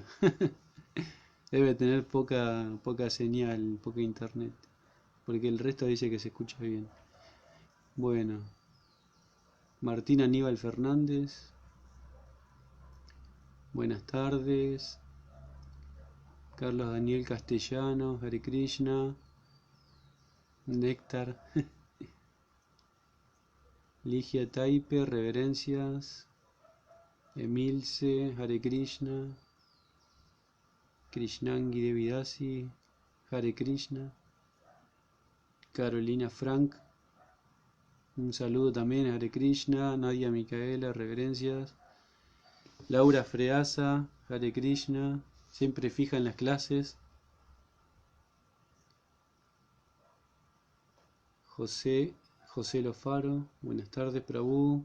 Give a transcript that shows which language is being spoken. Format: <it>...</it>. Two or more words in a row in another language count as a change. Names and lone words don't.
<es>Debe tener poca señal, poca internet. Porque el resto dice que se escucha bien. Bueno. Martín Aníbal Fernández. Buenas tardes. Carlos Daniel Castellanos,</es> <sa>हरे कृष्ण.</sa> <es>Néctar. Ligia Taipe, reverencias. Emilce,</es> <sa>हरे कृष्ण.</sa> <es>Krishnangi Devidasi,</es> <sa>हरे कृष्ण.</sa> <es>Carolina Frank, un saludo también,</es> <sa>हरे कृष्ण.</sa> <es>Nadia Micaela, reverencias. Laura Freasa,</es> <sa>हरे कृष्ण,</sa> <es>siempre fija en las clases. José Lofaro, buenas tardes, Prabhu.</es>